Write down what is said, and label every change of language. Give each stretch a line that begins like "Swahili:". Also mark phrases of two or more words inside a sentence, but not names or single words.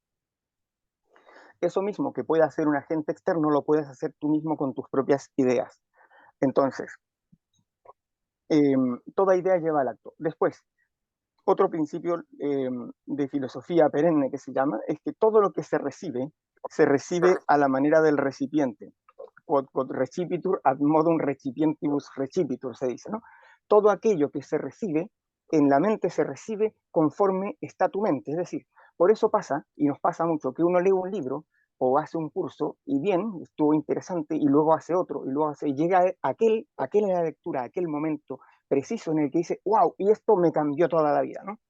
Spanish: Eso mismo que puede hacer un agente externo lo puedes hacer tú mismo con tus propias ideas. Entonces, toda idea lleva al acto. Después, otro principio de filosofía perenne que se llama es que todo lo que se recibe a la manera del recipiente.
Latin: Quod recipitur ad modum recipientibus recipitur,
Spanish: se dice, ¿no? Todo aquello que se recibe, en la mente se recibe conforme está tu mente. Es decir, por eso pasa, y nos pasa mucho, que uno lee un libro o hace un curso, y bien, estuvo interesante, y luego hace otro, y luego llega aquella lectura, aquel momento preciso en el que dice, wow, y esto me cambió toda la vida, ¿no?